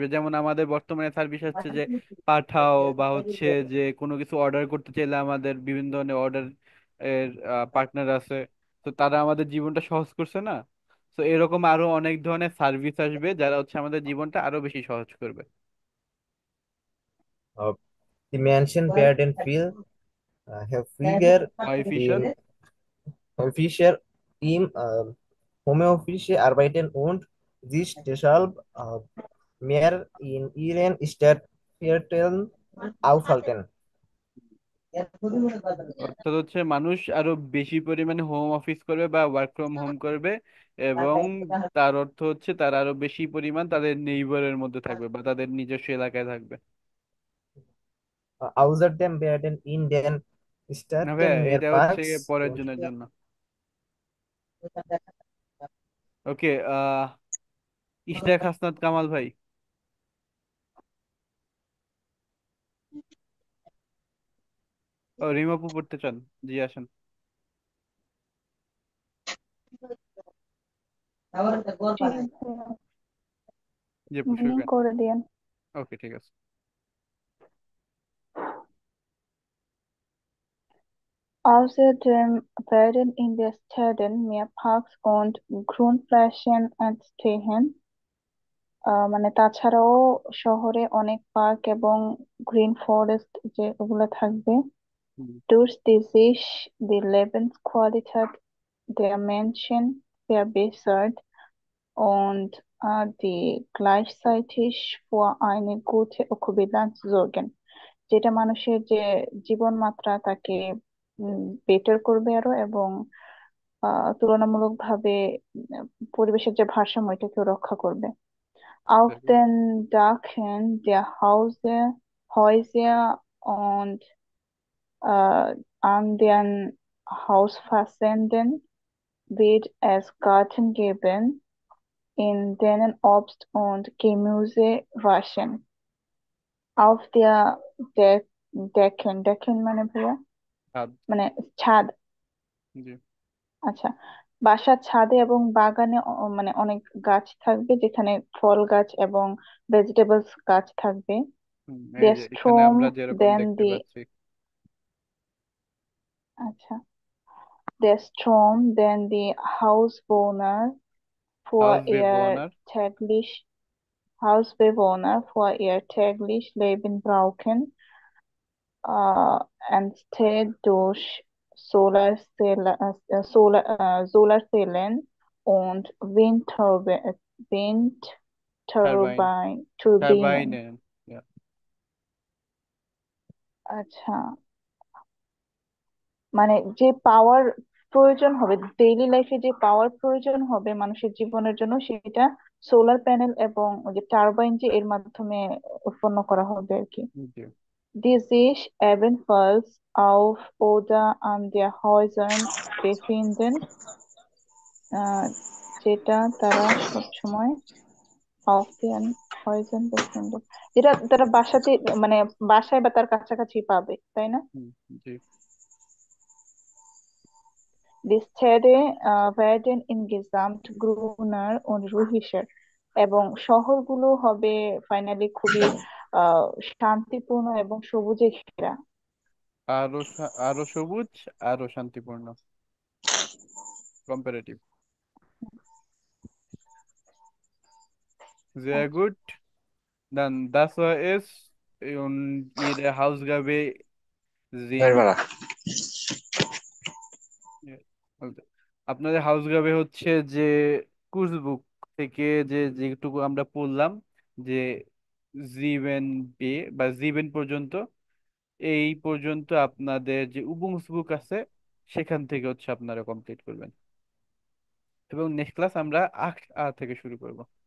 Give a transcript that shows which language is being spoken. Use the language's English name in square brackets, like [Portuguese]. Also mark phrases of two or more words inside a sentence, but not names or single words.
[Bangla] যেমন আমাদের বর্তমানে সার্ভিস আসছে যে পাঠাও, বা হচ্ছে যে কোনো কিছু অর্ডার করতে চাইলে আমাদের বিভিন্ন ধরনের অর্ডার এর পার্টনার আছে, তো তারা আমাদের জীবনটা সহজ করছে না। তো এরকম আরো অনেক ধরনের সার্ভিস আসবে যারা হচ্ছে আমাদের জীবনটা আরো বেশি সহজ করবে। [German] Uh, Die Menschen werden viel häufiger Häufischer. im häufiger im Homeoffice arbeiten und sich deshalb mehr in ihren Stadtvierteln aufhalten. [Bangla] অর্থাৎ হচ্ছে মানুষ আরো বেশি পরিমাণে [English] home office [Bangla] করবে বা [English] work from home [Bangla] করবে, এবং তার অর্থ হচ্ছে তারা আরো বেশি পরিমাণ তাদের নেইবারের মধ্যে থাকবে বা তাদের নিজস্ব এলাকায় থাকবে। [German] Außerdem werden in den [Bangla] না ভাইয়া, [German] Städten mehr [Bangla] এটা হচ্ছে [German] Parks [Bangla] পরের [German] und [Bangla] জনের জন্য। ওকে, ইশরাক হাসনাত কামাল ভাই। ও, রিমাপু পড়তে চান? জি, আসেন। জি ভাইয়া, জি আপু, শুরু মিনিং করেন। করে দিয়েন। ওকে, ঠিক আছে। [German] Außerdem werden in den Städten mehr Parks und Grünflächen entstehen। [Bangla] মানে তাছাড়াও শহরে অনেক পার্ক এবং [English] green forest [Bangla] যে ওগুলো থাকবে। হুম। [German] Durch die sich die Lebensqualität der Menschen verbessert, und die gleichzeitig für eine gute Ökobilanz sorgen, [Bangla] যেটা মানুষের যে জীবনমাত্রা তাকে বেটার করবে আরো, এবং তুলনামূলকভাবে পরিবেশের যে ভারসাম্য এটাকেও রক্ষা করবে। [German] Auf Sehr gut. den Dachen der Häuser und an den Hausfassaden wird es Gärten geben, in denen Obst und Gemüse wachsen. Auf der Decken [Bangla] মানে ভাইয়া, ছাদ। মানে ছাদ, জি। আচ্ছা, বাসার ছাদে এবং বাগানে মানে অনেক গাছ থাকবে, যেখানে ফল গাছ এবং ভেজিটেবলস গাছ থাকবে। এই [German] Der [Bangla] যে এখানে [German] Strom, [Bangla] আমরা যেরকম [English] then [Bangla] দেখতে [English] the [Bangla] পাচ্ছি। আচ্ছা, [German] der Strom, [English] then the [German] Hausbewohner für হাউস ihr বেবোনার। täglich Hausbewohner für ihr täglich Leben brauchen, entsteht durch Solarzellen und [Bangla] টারবাইন। [German] Windturbinen। [Bangla] টারবাইনে। Ja. আচ্ছা, মানে যে পাওয়ার প্রয়োজন হবে [English] daily life, [Bangla] যে পাওয়ার প্রয়োজন হবে মানুষের জীবনের জন্য, সেটা [English] solar panel [Bangla] এবং ওই যে টারবাইন যে এর মাধ্যমে উৎপন্ন করা হবে আর কি। জি। [German] Die sich ebenfalls auf oder an der Häusern befinden, [Bangla] যেটা তারা সবসময় [German] auf den Häusern befinden, [Bangla] যেটা তারা বাসাতে মানে বাসায় বা তার কাছাকাছি পাবে, তাই না? জি। [German] Die Städte werden insgesamt grüner und ruhiger, [Bangla] এবং শহরগুলো হবে ফাইনালি খুবই শান্তিপূর্ণ এবং সবুজে ঘেরা। আরো সবুজ, আরো শান্তিপূর্ণ, কম্পারেটিভ। [German] Sehr gut. Dann das war es. Und jede Hausaufgabe sie [Bangla] বলতে- আপনাদের হাউসগ্রাবে হচ্ছে যে কুর্স বুক থেকে যে যেটুকু আমরা পড়লাম, যে জিভেন বে বা জিভেন পর্যন্ত, এই পর্যন্ত আপনাদের যে উবুংস বুক আছে সেখান থেকে হচ্ছে আপনারা কমপ্লিট করবেন, এবং নেক্সট ক্লাস আমরা 8 থেকে শুরু করব।